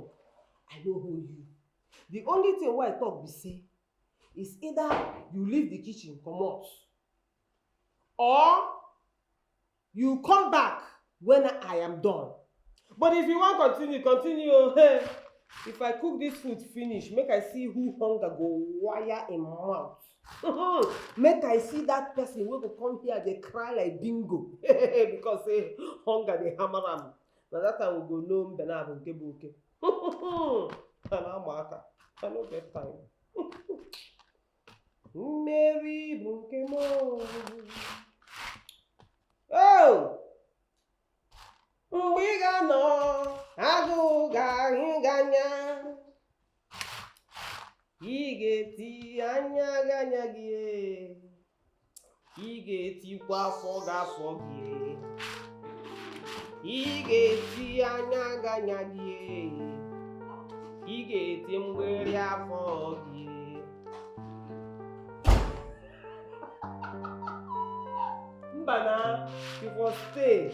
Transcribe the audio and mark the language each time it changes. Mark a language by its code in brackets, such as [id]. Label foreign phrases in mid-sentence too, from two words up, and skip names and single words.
[pcm] I know who you. The only thing why I talk be say is either you leave the kitchen, come out, or you come back when I am done. But if you want continue. If I cook this food finish, make I see who hunger go wire in mouth. Make I see that person wey go come here dey cry like bingo because say hunger dey hammer am. Na that time we go know [ig] mbe na abụ nke bụ oke. [pcm] And I'm aka. I no get time. [ig] Mmeri bụ nke m. Oh! Mgbe ị ga-anọ, agụụ ga-ahụ gị anya. Ị ga-eti anya gị anya gị. Ị ga-etikwa afọ gị afọ gị. Ị ga-eti anya gị anya gị. Ị ga-eti mgbịrị afọ gị. Mbana, [pcm] you for stay.